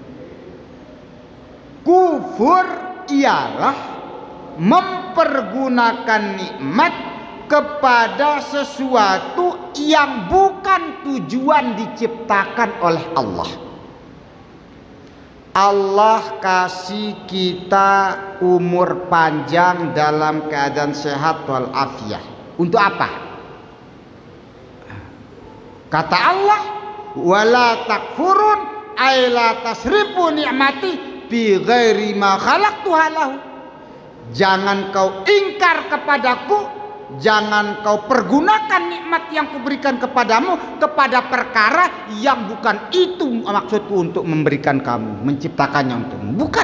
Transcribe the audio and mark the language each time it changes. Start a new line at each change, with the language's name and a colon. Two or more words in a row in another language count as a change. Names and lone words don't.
Indonesian: Kufur ialah mempergunakan nikmat kepada sesuatu yang bukan tujuan diciptakan oleh Allah. Allah kasih kita umur panjang dalam keadaan sehat walafiat. Untuk apa? Kata Allah,
Arabic: ولا تكفرون أي لا تصرفوا نعمتي في غير ما خلقتها له.
Indonesian: Jangan kau ingkar kepadaku, jangan kau pergunakan nikmat yang kuberikan kepadamu kepada perkara yang bukan itu maksudku untuk memberikan kamu, menciptakannya untukmu, bukan.